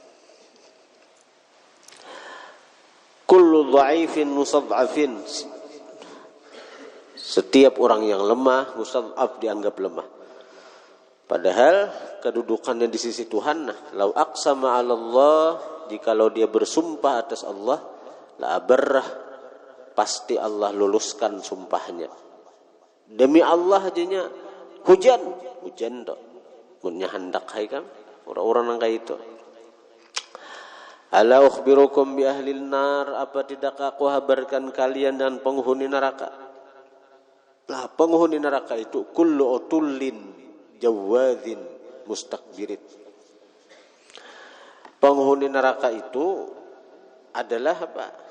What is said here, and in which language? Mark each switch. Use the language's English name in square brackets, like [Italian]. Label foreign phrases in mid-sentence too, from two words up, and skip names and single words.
[Arabic] Kullu dha'ifin musad'afin. [Indonesian] Setiap orang yang lemah, musad'af dianggap lemah. Padahal kedudukannya di sisi Tuhan, [Arabic] lau aqsama 'ala Allah, [Indonesian] jikalau dia bersumpah atas Allah, [Arabic] la abarrah, [Indonesian] pasti Allah luluskan sumpahnya. [Banjar] Demi Allah ajanya hujan tok. Munnya hendak hai kan orang-orang yang kayak itu. [Arabic] Ala ukhbirukum bi ahlil nar, [Indonesian] apa tidak aku habarkan kalian dan penghuni neraka? Nah, penghuni neraka itu [Arabic] kullu utullin jawadzin mustakbirin. [Indonesian] Penghuni neraka itu adalah apa?